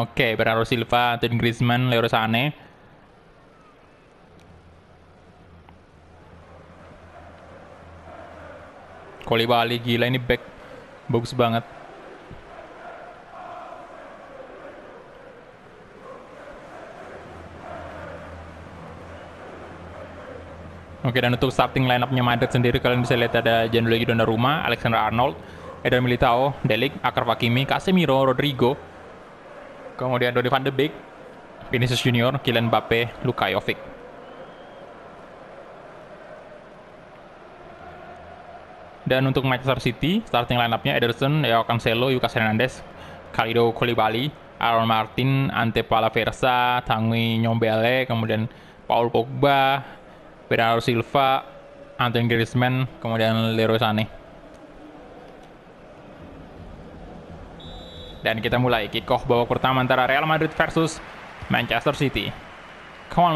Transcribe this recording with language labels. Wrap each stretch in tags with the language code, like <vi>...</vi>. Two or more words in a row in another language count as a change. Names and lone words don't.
<id>Oke, Bernardo Silva, Antoine Griezmann, Leroy Sané. Koulibaly, gila ini back bagus banget. Oke, dan untuk</id> <en>starting line-up-</en> <id>nya Madrid sendiri kalian bisa lihat ada Gianluigi Donnarumma, Alexander Arnold, Eder Militao, De Ligt, Achraf Hakimi, Casemiro, Rodrigo, kemudian Donny van de Beek, Vinicius Junior, Kylian Mbappe, Luka Jovic. Dan untuk Manchester City,</id> <en>starting line-up-</en> <id>nya Ederson, Joao Cancelo, Lucas Hernandez, Kalidou Koulibaly, Aaron Martin, Ante Palaversa, Tanguy Ndombele, kemudian Paul Pogba, Bernardo Silva, Antoine Griezmann, kemudian Leroy Sané. Dan kita mulai kick-off babak pertama antara Real Madrid versus Manchester City.</id>